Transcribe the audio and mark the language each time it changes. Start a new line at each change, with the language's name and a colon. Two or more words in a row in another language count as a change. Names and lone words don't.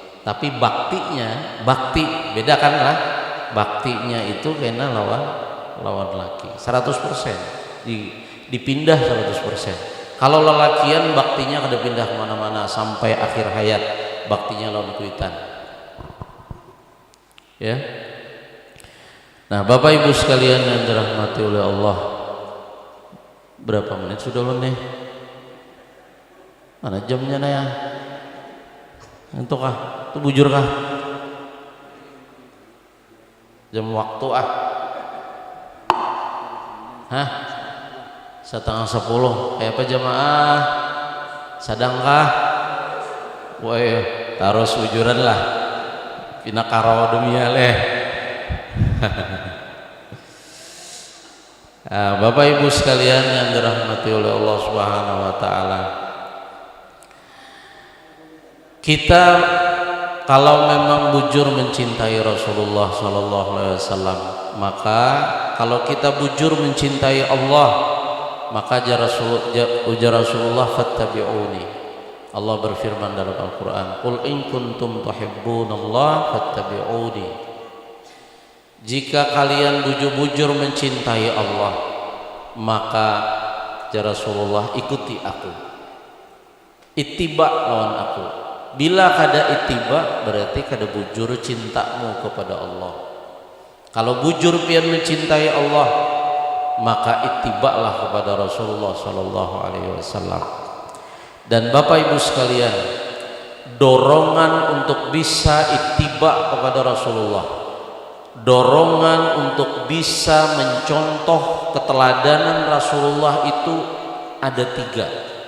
Banjar: Tapi baktinya, bakti bedakanlah, baktinya itu kena lawan laki 100%, dipindah 100%. Kalau lelakian baktinya kada pindah kemana-mana sampai akhir hayat, baktinya lawan kuitan. Ya.
Indonesian: Nah, Bapak Ibu sekalian yang dirahmati oleh Allah, berapa menit sudah lo nih? Mana jamnya nih ya?
Banjar: Untuk itu bujur kah?
Indonesian: Jam waktu Hah?
Banjar: 9:30. Kayak apa jamaah? Sadangkah? Woi, taruh ujuran lah. Pina karo dunia leh.
Indonesian: Bapak Ibu sekalian yang dirahmati oleh Allah
Arabic: Subhanahu wa taala.
Indonesian: Kita kalau memang bujur mencintai Rasulullah
Arabic: sallallahu alaihi wasallam,
Indonesian: maka kalau kita bujur mencintai Allah, maka ujar Rasulullah fattabi'uni. Allah berfirman dalam Al-Qur'an,
Arabic: "Qul in kuntum tuhibbunallaha fattabi'uni."
Indonesian: Jika kalian bujur-bujur mencintai Allah, maka ujar Rasulullah, ikuti aku.
Banjar: Ittiba lawan aku. Bila kada ittiba berarti kada bujur cintamu kepada Allah. Kalau bujur pian mencintai Allah, maka ittibalah kepada Rasulullah
Arabic: sallallahu alaihi wasallam.
Indonesian: Dan Bapak Ibu sekalian, dorongan untuk bisa ittiba kepada Rasulullah, dorongan untuk bisa mencontoh keteladanan Rasulullah itu ada 3.